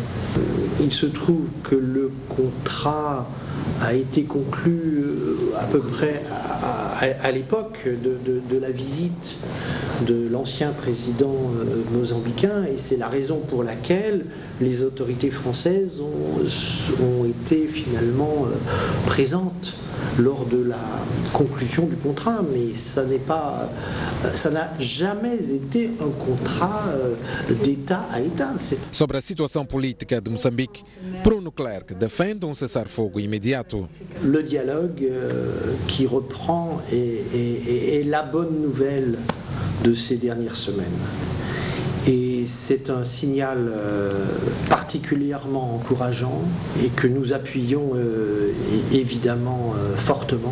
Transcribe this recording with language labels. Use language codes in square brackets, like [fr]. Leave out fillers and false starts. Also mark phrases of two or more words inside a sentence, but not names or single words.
[fr] Il se trouve que le contrat a été conclu à peu près à l'époque de la visite de l'ancien président mozambicain, et c'est la raison pour laquelle les autorités françaises ont été finalement présentes lors de la conclusion du contrat, mais ça n'a jamais été un contrat d'État à État. [pt] Sobre a situação política de Moçambique, Bruno Clerc defende cessar-fogo imediato. [fr] Le dialogue qui reprend est la bonne nouvelle de ces dernières semaines. Et c'est un signal particulièrement encourageant et que nous appuyons évidemment fortement.